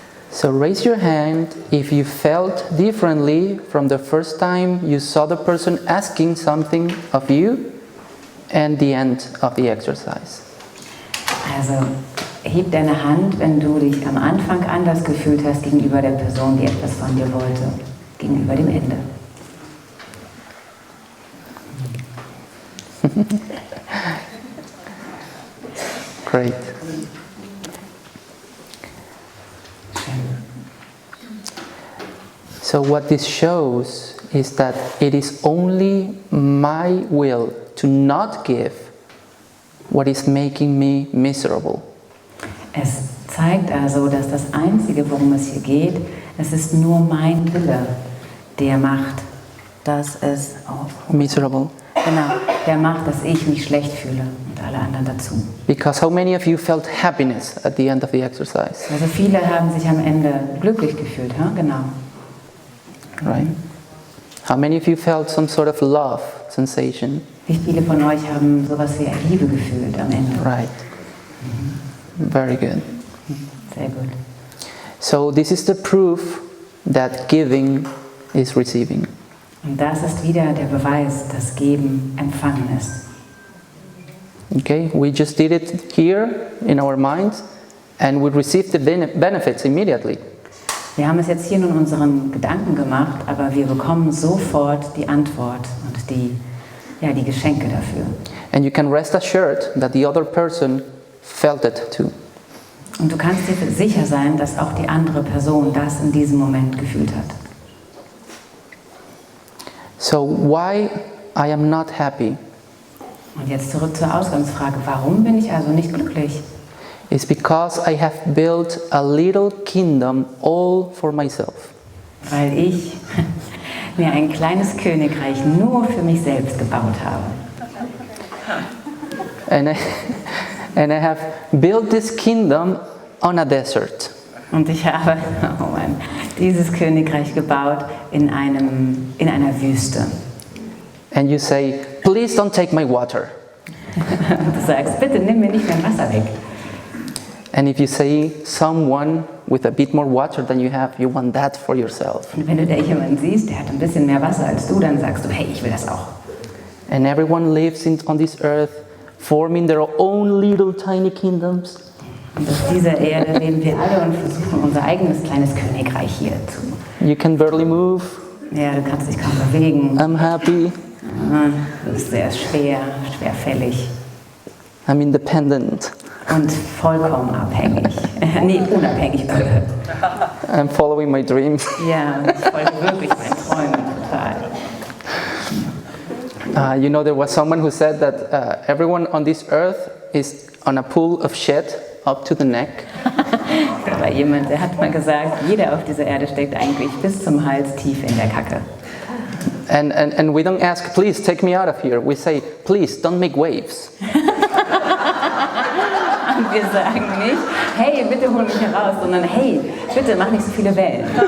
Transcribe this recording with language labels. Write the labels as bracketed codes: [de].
[en] So raise your hand if you felt differently from the first time you saw the person asking something of you and the end of the exercise. [de] Also, heb deine Hand, wenn du dich am Anfang anders gefühlt hast gegenüber der Person, die etwas von dir wollte, gegenüber dem Ende. [en] Great. So what this shows is that it is only my will to not give what is making me miserable. [de] Es zeigt also, dass das Einzige, worum es hier geht, es ist nur mein Wille, der macht, dass es... [en] Miserable. [de] Genau, der macht, dass ich mich schlecht fühle und alle anderen dazu. [en] Because how many of you felt happiness at the end of the exercise? [de] Also viele haben sich am Ende glücklich gefühlt, ja? Genau. [en] Right? How many of you felt some sort of love sensation? [de] Wie viele von euch haben sowas wie Liebe gefühlt am Ende? [en] Right. Very good. [de] Sehr gut. [en] So this is the proof that giving is receiving. [de] Und das ist wieder der Beweis, dass Geben empfangen ist. [en] Okay, we just did it here in our minds and we received the benefits immediately. [de] Wir haben es jetzt hier nur in unseren Gedanken gemacht, aber wir bekommen sofort die Antwort und die Geschenke dafür. [en] And you can rest assured that the other person felt it too. [de] Und du kannst dir sicher sein, dass auch die andere Person das in diesem Moment gefühlt hat. [en] So why I am not happy [de] Und jetzt zurück zur Ausgangsfrage, warum bin ich also nicht glücklich? [en] is because I have built a little kingdom all for myself. [de] Weil ich mir ein kleines Königreich nur für mich selbst gebaut habe. [en] And I have built this kingdom on a desert. [de] Und ich habe dieses Königreich gebaut in einer Wüste. [en] And you say, please don't take my water. [de] Und du sagst, bitte nimm mir nicht mein Wasser weg. [en] And if you say someone with a bit more water than you have, you want that for yourself. [de] Und wenn du da jemanden siehst, der hat ein bisschen mehr Wasser als du, dann sagst du, hey, ich will das auch. [en] And everyone lives on this earth, forming their own little tiny kingdoms. [de] Und auf dieser Erde leben wir alle und versuchen unser eigenes kleines Königreich hier zu. [en] You can barely move. [de] Ja, du kannst dich kaum bewegen. [en] I'm happy. [de] Du bist sehr schwerfällig. [en] I'm independent. [de] Und vollkommen abhängig. Nee, unabhängig. [en] I'm following my dreams. [de] Ja, ich folge wirklich meinen Träumen total. [en] You know, there was someone who said that everyone on this earth is on a pool of shit up to the neck. [de] Da war jemand, der hat mal gesagt, jeder auf dieser Erde steckt eigentlich bis zum Hals tief in der Kacke. [en] And we don't ask, please take me out of here. We say, please don't make waves. [de] Und wir sagen nicht, hey, bitte hol mich heraus, sondern hey, bitte mach nicht so viele Wellen.